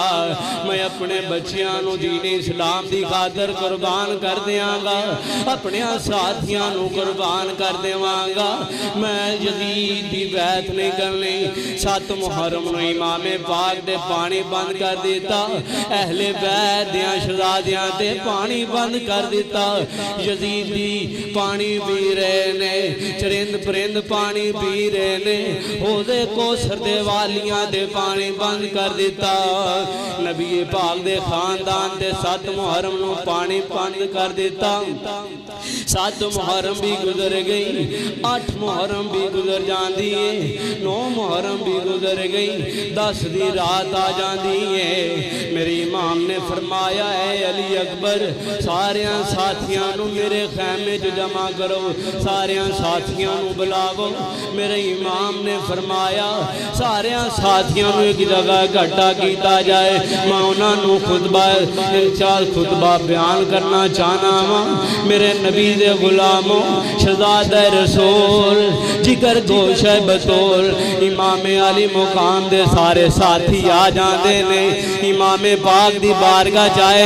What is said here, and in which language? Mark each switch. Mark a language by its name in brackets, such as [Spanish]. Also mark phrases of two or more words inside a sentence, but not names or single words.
[Punjabi] میں اپنے بچیاں نو دین اسلام دی خاطر قربان کر دیاں گا اپنے ساتھیاں نو قربان کر دیواں گا میں یزید دی بیعت نہیں کرنی 7 محرم نو امام پاک دے پانی بند کر دیتا اہل بیت دیاں شہزادیاں دے پانی بند کر دیتا یزید دی پانی پی رہے نے چرند پرند پانی پی رہے نے ہو دے کوثر دے والیاں دے پانی بند کر دیتا نبی پاک دے خاندان دے 7 محرم نو پانی بند کر دیتا 7 محرم بھی گزر گئی 8 محرم بھی گزر جان دیئے 9 محرم بھی گزر گئی 10 دی رات آ جان دیئے میری امام نے فرمایا اے علی اکبر ساریاں ساتھیاں نو میرے خیمے جو جمع کرو ساریاں ساتھیاں نو بلاو میرے امام نے فرمایا ساریاں ساتھیاں نو ایک جگہ گھٹا کیتا جائے میں انہاں نو خطبہ انشاءاللہ خطبہ بیان کرنا چاہنا ہوں میرے نبی دے غلاموں شہزادہ رسول جگر گوش بطول امام علی مقام دے سارے ساتھی آ جاندے نے امام پاک دی بارگاہ جائے